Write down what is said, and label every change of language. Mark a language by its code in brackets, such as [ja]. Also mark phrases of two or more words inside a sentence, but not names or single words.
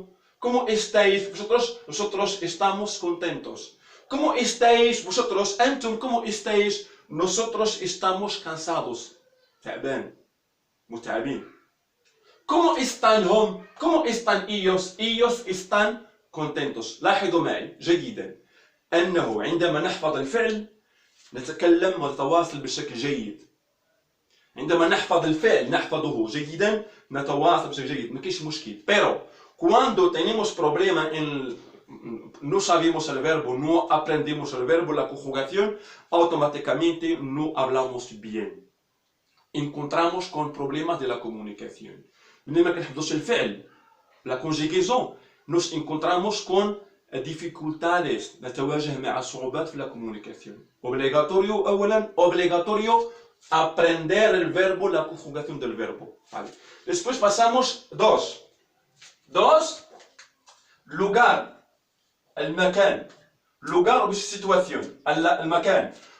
[es] ¿Cómo estáis vosotros? Nosotros estamos contentos. ¿Cómo estáis vosotros, Antum? ¿Cómo estáis? Nosotros estamos cansados. [ar] تعبان. متعبين. [es] ¿Cómo están هم? ¿Cómo están ellos? Ellos están contentos. [ar] لاحظوا معي جيدا أنه عندما نحفظ الفعل نتكلم ونتواصل بشكل جيد. عندما نحفظ الفعل نحفظه جيدا نتواصل بشكل جيد ما كاينش مشكل. [es] Pero cuando tenemos problema en no sabemos el verbo, no aprendemos el verbo, la conjugación, automáticamente no hablamos bien. Encontramos con problemas de la comunicación. [ar] عندما كنحفظوش الفعل [fr] la conjugaison [es] nos encontramos con dificultades [ar] نتواجه مع صعوبات في [es] la comunicación. Obligatorio أولا obligatorio aprender el verbo, la conjugación del verbo. Vale. Después pasamos dos, lugar, el مكان, lugar o situación, el مكان.